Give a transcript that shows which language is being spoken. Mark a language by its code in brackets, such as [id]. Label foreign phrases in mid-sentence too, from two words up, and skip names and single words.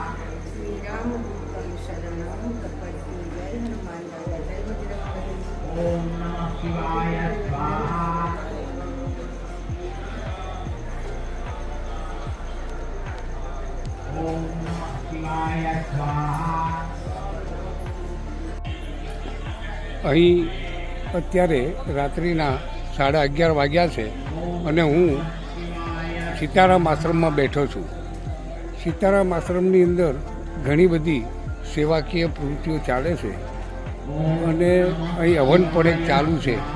[sa] ओम नमः शिवाय स्वाहा। ओम नमः शिवाय स्वाहा। [gu] અહીં અત્યારે રાત્રિના 11:30 વાગ્યા છે અને હું સીતારામ આશ્રમમાં બેઠો છું. સીતારામ આશ્રમની અંદર ઘણી બધી સેવાકીય પ્રવૃત્તિઓ ચાલે છે અને અહીં હવન પણ એક ચાલુ છે.